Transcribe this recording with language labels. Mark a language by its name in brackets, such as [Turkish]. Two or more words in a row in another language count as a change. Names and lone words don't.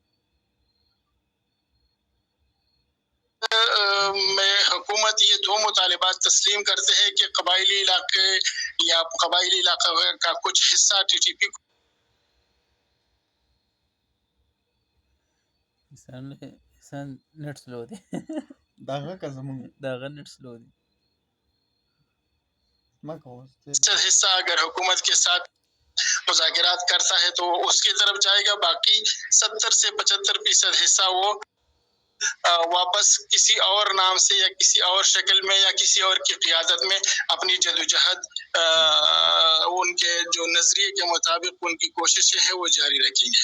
[Urdu] میں حکومت یہ دو مطالبات تسلیم کرتے ہیں کہ قبائلی علاقے یا قبائلی علاقہ کا کچھ حصہ ٹی ٹی پی [Pashto] انسان [English] net slow [Pashto] دی داغه که زمون داغه [English] net slow [Pashto] دی ما کوس [Urdu] حصہ اگر حکومت کے ساتھ مذاکرات کرتا ہے تو اس کی طرف جائے گا، باقی 70 سے 75% حصہ وہ واپس کسی اور نام سے یا کسی اور شکل میں یا کسی اور کی قیادت میں اپنی جدوجہد ان کے جو نظریے کے مطابق ان کی کوششیں ہیں وہ جاری رکھیں گے۔